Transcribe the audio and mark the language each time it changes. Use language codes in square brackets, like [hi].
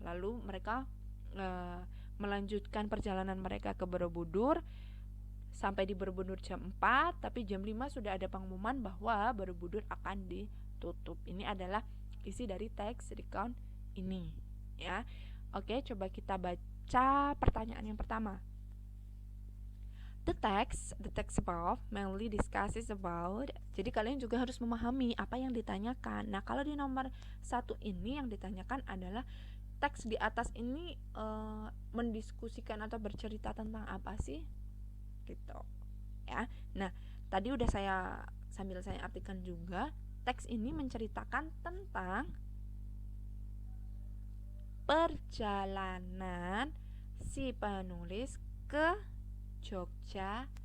[id] Lalu mereka melanjutkan perjalanan mereka ke Borobudur. Sampai di Borobudur jam 4, tapi jam 5 sudah ada pengumuman bahwa Borobudur akan ditutup. Ini adalah isi dari teks recount ini, ya. Oke, coba kita baca pertanyaan yang pertama. [en] The text above mainly discusses about. [id] Jadi kalian juga harus memahami apa yang ditanyakan. Nah, kalau di nomor 1 ini yang ditanyakan adalah teks di atas ini mendiskusikan atau bercerita tentang apa sih? Gitu. Ya. Nah, tadi udah sambil saya artikan juga, teks ini menceritakan tentang perjalanan si penulis ke Yogyakarta.